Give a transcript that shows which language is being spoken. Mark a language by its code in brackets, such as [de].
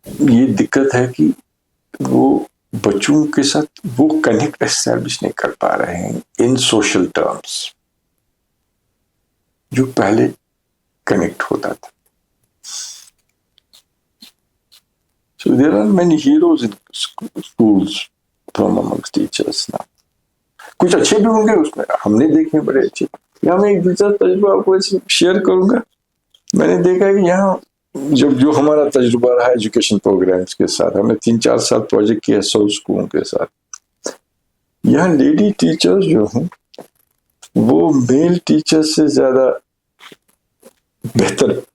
[ur] یہ دقت ہے کہ وہ بچوں کے ساتھ وہ کنیکٹ اسٹیبلش نہیں کر پا رہے ہیں [en] ان social terms [ur] جو پہلے کنیکٹ ہوتا تھا. [en] So there are many heroes in schools from amongst teachers now. [ur] کچھ اچھے بھی ہوں گے اس میں, ہم نے دیکھے بڑے اچھے. یہاں میں ایک دلچسپ تجربہ آپ کو شیئر کروں گا. میں نے دیکھا کہ یہاں جو ہمارا تجربہ رہا ایجوکیشن پروگرامس کے ساتھ, ہم نے 3-4 سال پروجیکٹ کیا 100 اسکولوں کے ساتھ. یہاں لیڈی ٹیچرز جو ہیں وہ میل ٹیچر سے زیادہ بہتر